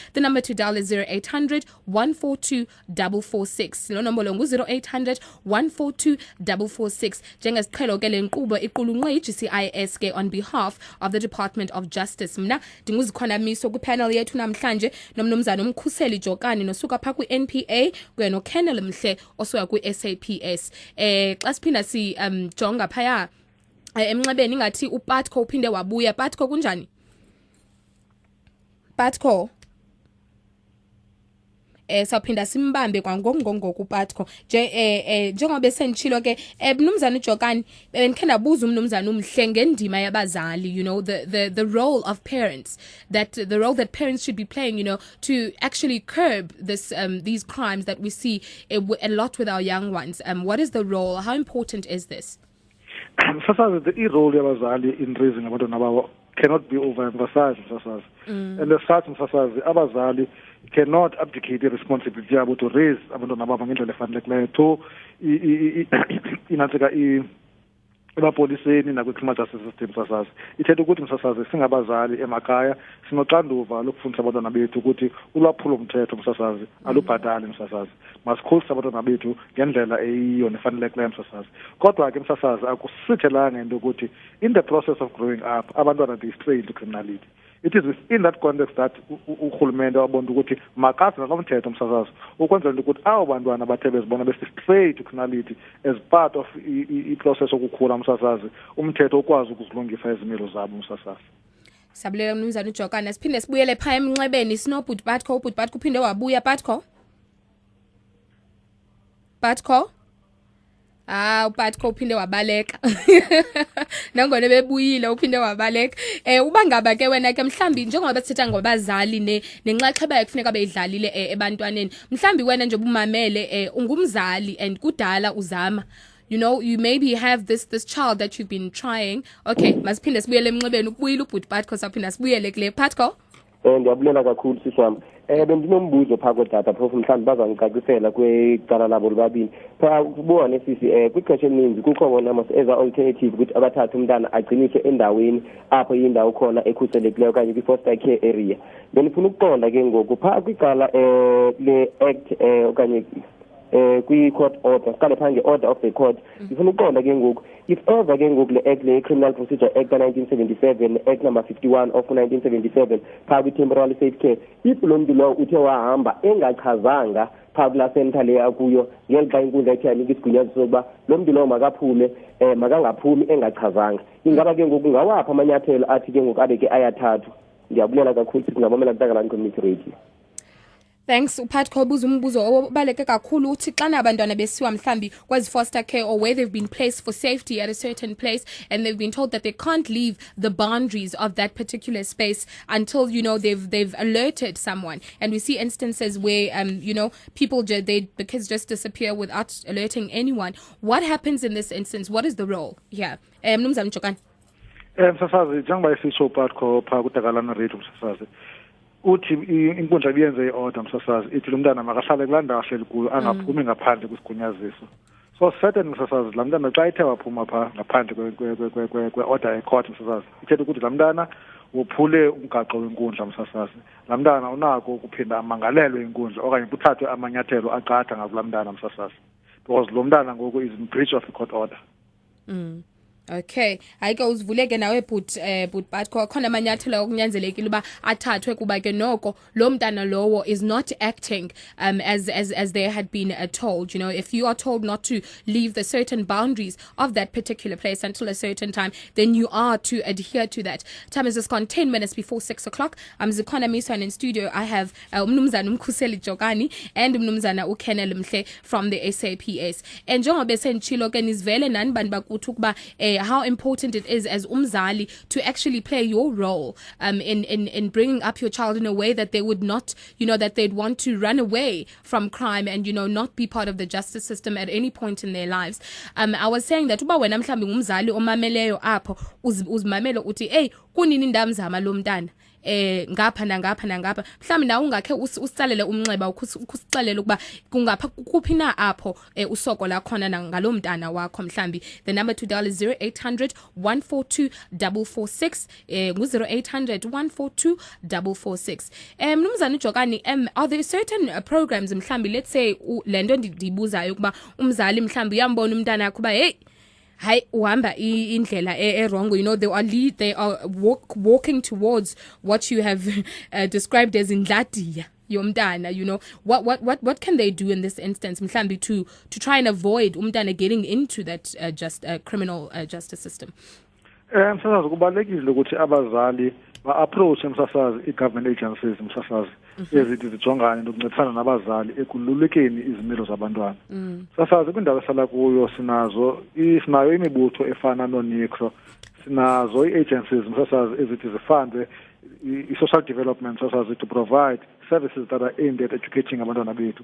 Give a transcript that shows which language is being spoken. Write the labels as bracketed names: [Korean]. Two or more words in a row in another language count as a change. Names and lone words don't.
[English] The number to dial is 0800 142 446. [Xhosa] Lo nombolo ngu 0800 142 446. Njengesiqhelo ke le nkqubo iqulunqwe i-GCIS ke [English] on behalf of the Department of Justice. [Xhosa] Mna ndinguzikhonamiso kwipanel yethu namhlanje nomnumzana umkhuseli Jokani nosuka pha kwi-NPA kuya noKenneth Mhle osuka kwi-SAPS. Xa siphinda jonga phaya emnxebeni ingathi uPatco uphinde wabuya. Patco kunjani? Patco sawuphinda simbambe kwangongongo Patco njengoba senitshilo ke mnumzana uJokani benikhe ndabuza umnumzana uMhle ngendima yabazali, [English] you know, the role of parents, the role that parents should be playing, you know, to actually curb these crimes that we see a lot with our young ones. What is the role? How important is this? Msasazi, the role yabazali in raising [Xhosa] abantwana babo [English] cannot be overemphasized, Msasazi. And as such, [Xhosa] Msasazi, abazali [English] cannot abdicate the responsibility [Xhosa] yabo [English] to raise [Xhosa] abantwana babo ngendlela efanelekileyo to inatsika emapoliseni nakwi- [English] criminal justice system. [Xhosa] Msasazi, ithetha ukuthi Msasazi singabazali emakhaya sinoxanduva lokufundisa abantwana bethu ukuthi ulwaphulomthetho Msasazi alubhatali Msasazi, masikhulisa abantwana bethu ngendlela eyiyo nefanelekileyo Msasazi. Kodwa ke Msasazi akusithelanga into ukuthi [English] in the process of growing up abantwana they stray into criminality. It is within that context that [Xhosa] urhulumente wabona ukuthi makase nakomthetho Msasazi ukwenzela ukuthi abo bantwana bathe bezibona besi-stray [English] to criminality as part of [Xhosa] i-process okukhula Msasazi, umthetho ukwazi ukuzilungisa izimilo zabo Msasazi. Sabulela mnumzana uJokana, siphinde sibuyele phaya emnxebeni sinobhuti Patco. Ubhuti Patco uphinde wabuya. Patco uPatco uphinde wabaleka nangona bebuyile uphinde wabaleka. Uba ngaba ke wena ke mhlambi njengoba sithetha ngobazali nenxaxheba ekufuneka beyidlalile ebantwaneni, mhlambi wena nje ubumamele ungumzali and kudala uzama, [English] you know, you maybe have this child that you've been trying. [Xhosa] Okay, masiphinde sibuyele emnxebeni ukubuyile ubhuti Patco saphinda sibuyele kule. Patco, ndiyabulela kakhulu siswami. Bendinombuzo phaa kodata phofu mhlawumbi bazangicacisela kwicala labo lobabini. Phaa kubone sisi kwixesha elininzi kukho bona [English] as alternative [Xhosa] ukuthi abathathe umntana agciniswe endaweni apho yindawo khona ekhuselekileyo okanye kwi- [English] foster care area. [Xhosa] Benifuna ukuqonda ke ngoku phaa kwicala le-act okanye kwi-court order, siqale phange [English] order of the court. [Xhosa] Ngifuna ukuqonda ke ngoku [English] if ever [Xhosa] ke ngoku le-act le-Criminal Procedure Act ka-1977, [English] act number 51 of 1977 [Xhosa] phaa kwi- [English] temporary safe care, [Xhosa] if lo mntu lowo uthe wahamba engachazanga phaa kulaa center le akuyo ngelixa inkundla ethe yanika isigunyaziso sokuba lo mntu lowo makaphume makangaphumi engachazanga, ingaba ke ngoku ngawaphi amanyathelo athi ke ngoku abe ke ayathathwa? Ndiyabulela kakhulu singabamela Ntakalani Community Radio. Thanks uPatco. Buza umbuzo obaleke kakhulu uthi xana abantwana besiwa mhlambi kwezi [English] foster care or where they've been placed for safety at a certain place and they've been told that they can't leave the boundaries of that particular space until, you know, they've alerted someone, and we see instances where you know, the kids just disappear without alerting anyone. What happens in this instance? What is the role here? [Xhosa] Mnumzana Jokani. Msasazi, njengoba isitsho uPatco phaa kuTakalani Radio Msasazi, uthi inkundla ibiyenze i-order Msasazi ithi lo mntana makahlale kulaa ndawo ahleli kuyo angaphumi ngaphandle kwesigunyaziso. [English] So certain [Xhosa] Msasazi laa mntana xa ithe waphuma phaa ngaphandle kwe-order ye-court Msasazi, ithetha ukuthi laa mntana wophule umgaqo wenkundla Msasazi. Laa mntana unako ukuphinda amangalelwe inkundla okanye kuthathwe amanyathelo aqatha ngakulaa mntana Msasazi, because lo mntana ngoku [English] is in breach of the court order. [Xhosa] Okay, ayike uzivuleke nawe but Patco khona amanyathelo okunyanzelekile uba athathwe kuba ke noko lo mntana lowo [English] is not acting as they had been told. You know, if you are told not to leave the certain boundaries of that particular place until a certain time, then you are to adhere to that. Time is just gone 10 minutes before 6 o'clock. I'm Zikhona Miswan in studio. I have umnumzana uMkhuseli Jokani and umnumzana uKennel Mhle from the SAPS. And [Xhosa] njengoba senitshilo ke nizivele nani bantu bakuthi ukuba [English] how important it is as umzali to actually play your role in bringing up your child in a way that they would not, you know, that they'd want to run away from crime and, you know, not be part of the justice system at any point in their lives. [Xhosa] I was saying that uba wena mhlambi ngumzali omameleyo apho uzimamelo uthi hey kunini ndamzama lo mntana ngapha nangapha mhlawumbe nawe ungakhe usicalele umnxeba ukusixelela ukuba kungapha kuphi na apho usoko la khona ngalo mntana wakho mhlawumbe. [English] The number to dial is 0800 142 446 ngu-0800 142 446. [Xhosa] Mnumzana uJokani, [English] are there certain programs mhlawumbe, let's say [Xhosa] lento ndibuzayo ukuba umzali mhlawumbe uyambona umntana yakho uba hey hayi uhamba indlela [English] wrong, you know, they are walking towards what you have described as [Xhosa] indladiya yomntana, [English] you know, what can they do in this instance mhlambi to try and avoid umntana getting into that criminal justice system? [Xhosa] Msasazi, kubalulekile ukuthi abazali ba-approach Msasazi i-government agencies Msasazi ezithi zijongane nokuncedisana nabazali ekululekeni izimilo zabantwana. Sasazi kwindawo esala kuyo sinayo imibutho efana noNICRO, sinazo ii-agencies msasazi ezithi zifande i-social development sasazi [English] to provide services that are aimed at educating [Xhosa] abantwana bethu.